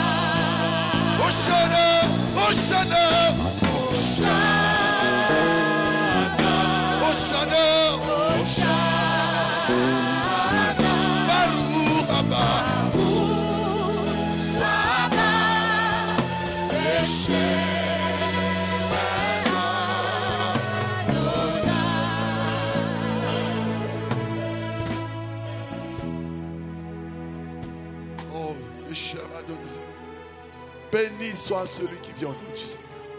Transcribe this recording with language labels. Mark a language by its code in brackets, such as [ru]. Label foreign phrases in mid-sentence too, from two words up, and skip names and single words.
[he] הושענא, הושענא, הושענא, הושענא, הושענא. ברוך הבא, ברוך הבא, בשם. [fr] Béni soit celui qui vient au nom du Seigneur.